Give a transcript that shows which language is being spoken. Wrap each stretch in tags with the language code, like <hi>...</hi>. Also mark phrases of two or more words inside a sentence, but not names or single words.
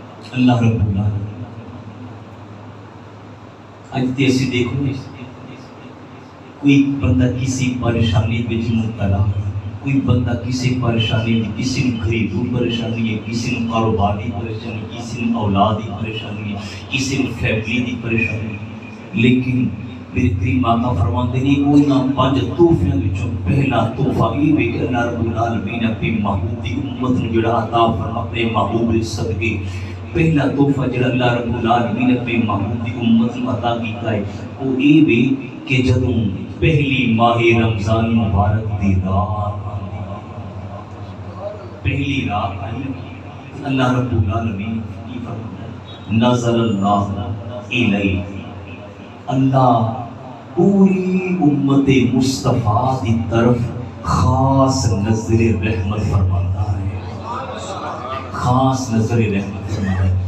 <ur>اللہ</ur> <ar>رب العالمین</ar> <ur>آج تیسی دیکھو کوئی بندہ کسی پریشانی میں مبتلا ہے، کوئی بندہ کسی پریشانی میں، کسی نے گھریلو پریشانی ہے، کسی نے کاروباری پریشانی، کسی نے اولادی</ur> <pa>پریشانی ہے، کسی نے فیملی دی پریشانی ہے، لیکن میرے کریم آقا فرماتے ہیں انہاں 5 تحفیاں وچوں پہلا تحفہ یہ ہے کہ اللہ</pa> <ar>رب العالمین</ar> <pa>اپنی محبوب دی امت نوں جڑا عطا فرما اپنے محبوب دے صدقے پہلا تحفہ جڑا اللہ</pa> <ar>رب العالمین</ar> <pa>اپنے محبوب دی امت نوں عطا کیتا ہے وہ یہ ہے کہ جدوں پہلی ماہ رمضان مبارک دی رات پہلی رات آئی اللہ</pa> <ar>رب العالمین</ar> <pa>کی فرماتا ہے</pa> <ar>نظر اللہ الیہ،</ar> <pa>اللہ پوری امت مصطفیٰ دی طرف خاص نظر رحمت فرماتا ہے، خاص نظر رحمت فرماتا ہے۔</pa>